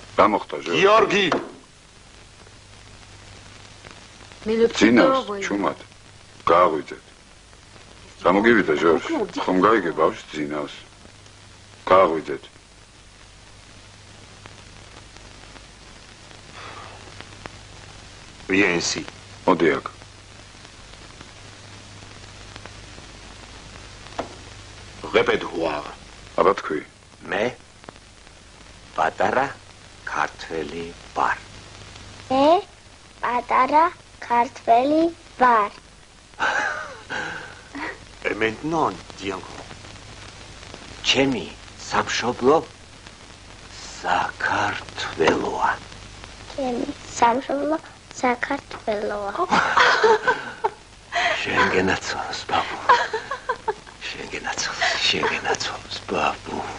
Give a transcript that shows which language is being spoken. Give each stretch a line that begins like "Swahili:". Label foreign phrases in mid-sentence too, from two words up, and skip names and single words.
French: Georgi. Mais le petit
Georgian: ძინავს, ჩუმად. Გააღვიძეთ. გამოგივიდა ჟორჟ. ხომ გაიგე ბავშვ ძინავს. გააღვიძეთ.
French: Viens ici.
Georgian: მოდი აქ.
French: Répète voir.
Georgian: აბა თქვი. მე პატარა ქართველი ვარ. მე პატარა ქართველი ვარ.
French: Et maintenant, dis encore.
Georgian: ჩემი სამშობლო საქართველოა. ჩემი სამშობლო საქართველოა. შენ გენაცვალოს, ბაბუ. შენ გენაცვალოს, ბაბუ.